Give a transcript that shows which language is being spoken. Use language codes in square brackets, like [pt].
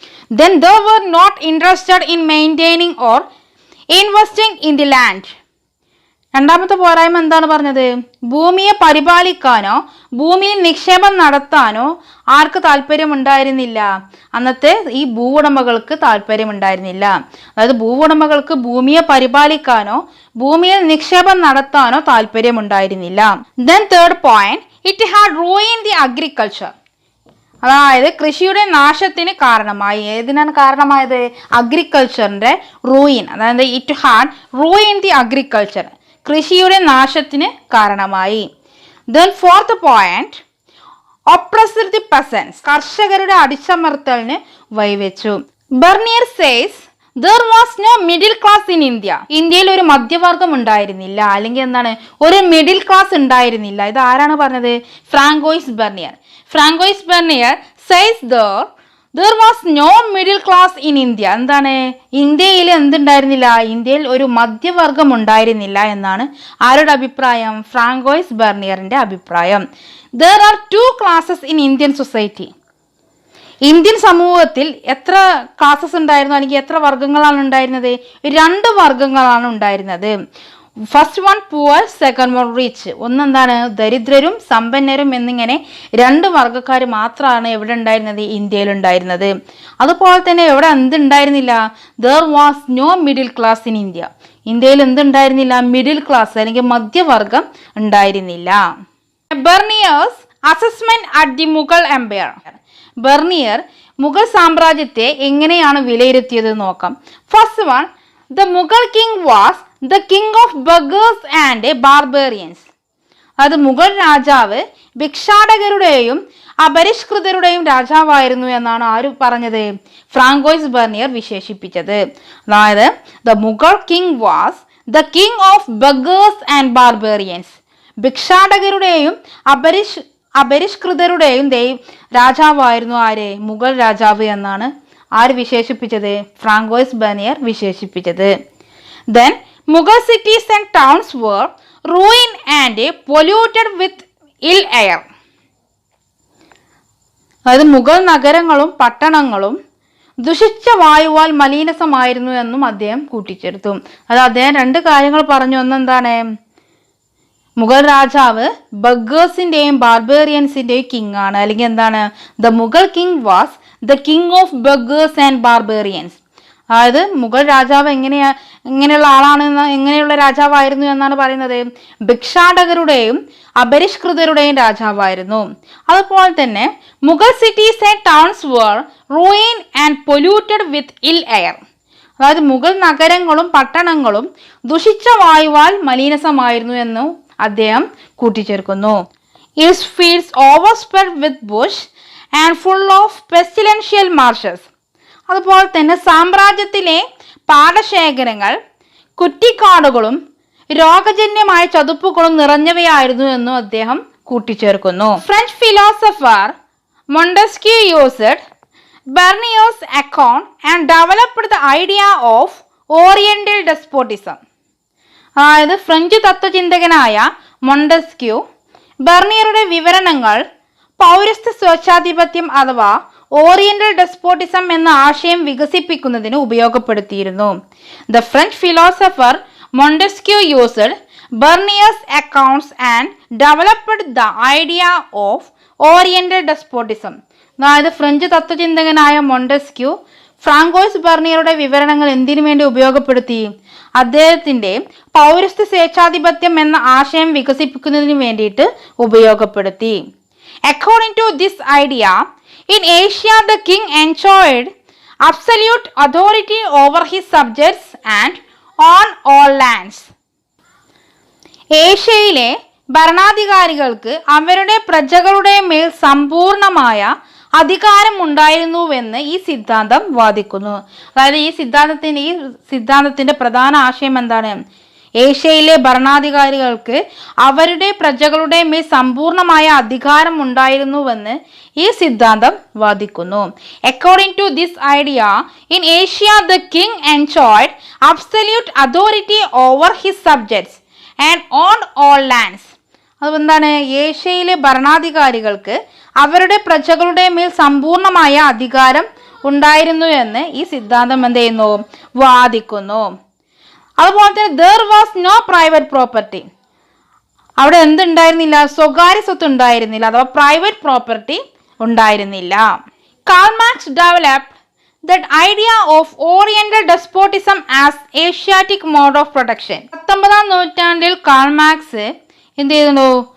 [en] Then they were not interested in maintaining or investing in the land. [ml] രണ്ടാമത്തെ പോരായ്മ എന്താണ് പറഞ്ഞത്, ഭൂമിയെ പരിപാലിക്കാനോ ഭൂമിയിൽ നിക്ഷേപം നടത്താനോ ആർക്ക് താല്പര്യമുണ്ടായിരുന്നില്ല, അന്നത്തെ ഈ ഭൂവുടമകൾക്ക് താല്പര്യമുണ്ടായിരുന്നില്ല. അതായത് ഭൂവുടമകൾക്ക് ഭൂമിയെ പരിപാലിക്കാനോ ഭൂമിയിൽ നിക്ഷേപം നടത്താനോ താല്പര്യമുണ്ടായിരുന്നില്ല. [en] Then third point, it had ruined the agriculture. [ml] അതായത് കൃഷിയുടെ നാശത്തിന് കാരണമായി. ഏതിനാണ് കാരണമായത്, അഗ്രികൾച്ചറിന്റെ റൂയിൻ. അതായത് [en] it had ruin the agriculture, [ml] കൃഷിയുടെ നാശത്തിന് കാരണമായി. [en] Then fourth point, oppressed the peasants, [ml] കർഷകരുടെ അടിച്ചമർത്തലിന് വഴിവെച്ചു. [en] Bernier says there was no middle class in India. [ml] ഇന്ത്യയിൽ ഒരു മധ്യവർഗം ഉണ്ടായിരുന്നില്ല, അല്ലെങ്കിൽ എന്താണ്, ഒരു മിഡിൽ ക്ലാസ് ഉണ്ടായിരുന്നില്ല. ഇത് ആരാണ് പറഞ്ഞത്, Francois vernier. [en] Francois Bernier says there was no middle class in India. [ml] എന്താണ്, ഇന്ത്യയിൽ എന്തുണ്ടായിരുന്നില്ല, ഇന്ത്യയിൽ ഒരു മധ്യവർഗം ഉണ്ടായിരുന്നില്ല എന്നാണ് ആരുടെ അഭിപ്രായം, ഫ്രാങ്കോയിസ് ബെർണിയറിന്റെ അഭിപ്രായം. [en] There are two classes in Indian society. [ml] Indian സമൂഹത്തിൽ എത്ര ക്ലാസസ് ഉണ്ടായിരുന്നു, അല്ലെങ്കിൽ എത്ര വർഗങ്ങളാണ് ഉണ്ടായിരുന്നത്, 2 വർഗങ്ങളാണ് ഉണ്ടായിരുന്നത്. [en] First one poor, second one rich. [ml] ഒന്നെന്താണ്, ദരിദ്രരും സമ്പന്നരും എന്നിങ്ങനെ 2 വർഗ്ഗക്കാർ മാത്രമാണ് എവിടെ ഉണ്ടായിരുന്നത്, ഇന്ത്യയിൽ ഉണ്ടായിരുന്നത്. അതുപോലെ തന്നെ എവിടെ എന്തുണ്ടായിരുന്നില്ല, [en] there was no middle class in India. [ml] ഇന്ത്യയിൽ എന്തുണ്ടായിരുന്നില്ല, മിഡിൽ ക്ലാസ് അല്ലെങ്കിൽ മധ്യവർഗം ഉണ്ടായിരുന്നില്ല. [en] Bernier's assessment at the Mughal empire. [ml] Vernier Mughal സാമ്രാജ്യത്തെ എങ്ങനെയാണ് വിലയിരുത്തിയത് നോക്കാം. [en] First one, the Mughal king was the king of beggars and barbarians. [ml] അത് മുഗൾ രാജാവ് ഭിക്ഷാടകരുടെയും അപരിഷ്കൃതരുടെയും രാജാവായിരുന്നു എന്നാണ് ആര് പറഞ്ഞത്? ഫ്രാങ്കോയിസ് ബെർണിയർ വിശേഷിപ്പിച്ചത്. അതായത് [en] The Mughal king was the king of beggars and barbarians. [ml] ഭിക്ഷാടകരുടെയും അപരിഷ്കൃതരുടെയും രാജാവായിരുന്നു ആര്? മുഗൾ രാജാവ് എന്നാണ് ആര് വിശേഷിപ്പിച്ചത്? ഫ്രാങ്കോയിസ് ബെർണിയർ വിശേഷിപ്പിച്ചത്. [en] Then Mughal cities and towns were ruined and polluted with ill air. [ml] അതായത് മുഗൾ നഗരങ്ങളും പട്ടണങ്ങളും ദുഷിച്ച വായുവാൽ മലീനസമായിരുന്നു എന്നും അദ്ദേഹം കൂട്ടിച്ചേർത്തു. അത് അദ്ദേഹം രണ്ട് കാര്യങ്ങൾ പറഞ്ഞു. ഒന്നെന്താണ്? മുഗൾ രാജാവ് ബഗേഴ്സിന്റെയും ബാർബേറിയൻസിന്റെയും കിങ് ആണ്. അല്ലെങ്കിൽ എന്താണ്? [en] The Mughal king was the king of beggars and barbarians. [ml] അതായത് മുഗൾ രാജാവ് എങ്ങനെയുള്ള ആളാണെന്ന്, എങ്ങനെയുള്ള രാജാവായിരുന്നു എന്നാണ് പറയുന്നത്? ഭിക്ഷാടകരുടെയും അപരിഷ്കൃതരുടെയും രാജാവായിരുന്നു. അതുപോലെ തന്നെ [en] Mughal cities and towns were ruined and polluted with ill air. [ml] അതായത് മുഗൾ നഗരങ്ങളും പട്ടണങ്ങളും ദുഷിച്ച വായുവാൽ മലീനസമായിരുന്നു എന്നും അദ്ദേഹം കൂട്ടിച്ചേർക്കുന്നു. [en] Its fields overspread with bush and full of pestilential marshes. [ml] അതുപോലെ തന്നെ സാമ്രാജ്യത്തിലെ പാടശേഖരങ്ങൾ കുറ്റിക്കാടുകളും രോഗജന്യമായ ചതുപ്പുകളും നിറഞ്ഞവയായിരുന്നു എന്നും അദ്ദേഹം കൂട്ടിച്ചേർക്കുന്നു. [en] French philosopher Montesquieu used Bernier's account and developed the idea of oriental despotism. [ml] അതായത് ഫ്രഞ്ച് തത്വചിന്തകനായ മോണ്ടസ്ക്യൂ ബെർണിയറുടെ വിവരണങ്ങൾ പൗരസ്ത്യ സ്വേച്ഛാധിപത്യം അഥവാ ഓറിയന്റൽ ഡെസ്പോട്ടിസം എന്ന ആശയം വികസിപ്പിക്കുന്നതിന് ഉപയോഗപ്പെടുത്തിയിരുന്നു. [en] The French philosopher Montesquieu used Bernier's accounts and developed the idea of oriental despotism. [ml] അതായത് ഫ്രഞ്ച് തത്വചിന്തകനായ മോണ്ടസ്ക്യൂ ഫ്രാങ്കോയിസ് ബെർണിയറുടെ വിവരണങ്ങൾ എന്തിനു വേണ്ടി ഉപയോഗപ്പെടുത്തി? അദ്ദേഹത്തിന്റെ പൗരസ്ത്യ സ്വേച്ഛാധിപത്യം എന്ന ആശയം വികസിപ്പിക്കുന്നതിന് വേണ്ടിയിട്ട് ഉപയോഗപ്പെടുത്തി. [en] According to this idea, in Asia the king enjoyed absolute authority over his subjects and on all lands. [ml] ഏഷ്യയിലെ ഭരണാധികാരികൾക്ക് അവരുടെ പ്രജകളുടെ മേൽ സമ്പൂർണമായ അധികാരം ഉണ്ടായിരുന്നുവെന്ന് ഈ സിദ്ധാന്തം വാദിക്കുന്നു. അതായത് ഈ സിദ്ധാന്തത്തിന്റെ പ്രധാന ആശയം എന്താണ്? ഏഷ്യയിലെ ഭരണാധികാരികൾക്ക് അവരുടെ പ്രജകളുടെ മേൽ സമ്പൂർണമായ അധികാരം ഉണ്ടായിരുന്നുവെന്ന് ഈ സിദ്ധാന്തം വാദിക്കുന്നു. [en] According to this idea, in Asia the king enjoyed absolute authority over his subjects and on all lands. [ml] അതെന്താണ്? ഏഷ്യയിലെ ഭരണാധികാരികൾക്ക് അവരുടെ പ്രജകളുടെ മേൽ സമ്പൂർണമായ അധികാരം ഉണ്ടായിരുന്നു എന്ന് ഈ സിദ്ധാന്തം എന്ത് ചെയ്യുന്നു? വാദിക്കുന്നു. അതുപോലെ തന്നെ [en] there was no private property. [ml] അവിടെ എന്തുണ്ടായിരുന്നില്ല? സ്വകാര്യ സ്വത്ത് ഉണ്ടായിരുന്നില്ല, അഥവാ പ്രൈവറ്റ് പ്രോപ്പർട്ടി ഉണ്ടായിരുന്നില്ല. [en] Karl Marx developed that idea of oriental despotism as Asiatic mode of protection. [ml] 19-ാം നൂറ്റാണ്ടിൽ കാൾ മാർക്സ് എന്ത് ചെയ്തിരുന്നു?